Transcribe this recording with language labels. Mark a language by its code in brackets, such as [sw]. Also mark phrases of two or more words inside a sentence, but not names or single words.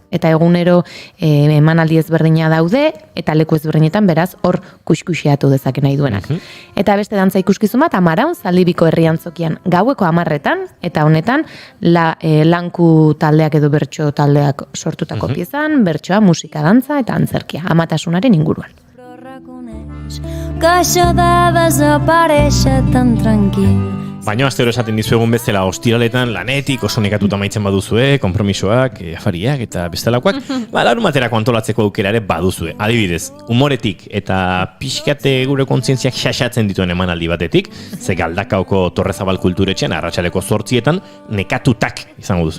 [eu] Eta egunero emanaldi ezberdina daude eta leku ezberdinetan, beraz hor kuskuxeatu dezake nahi duenak. Eta beste dantza ikuskizun bat Amaraun Zaldibiko herriantzokian gaueko 10etan eta honetan lanku taldeak edo bertso taldeak sortutako piezan, bertsoa, musika, dantza eta antzerkia, amatasunaren inguruan. [ca] Que això de desaparèixer tan tranquil. [eu] Baina astero esaten dizuegun bezala ostiraletan lanetik oso nekatuta amaitzen baduzue, konpromisoak, afariak eta bestelakoak, larumaterako antolatzeko aukera ere baduzue. Adibidez, humoretik eta pixkate gure kontzientziak xaxatzen dituen emanaldi batetik, ze Galdakaoko Torrezabal kulturetxean arratsaldeko 8etan nekatutak izango duzue.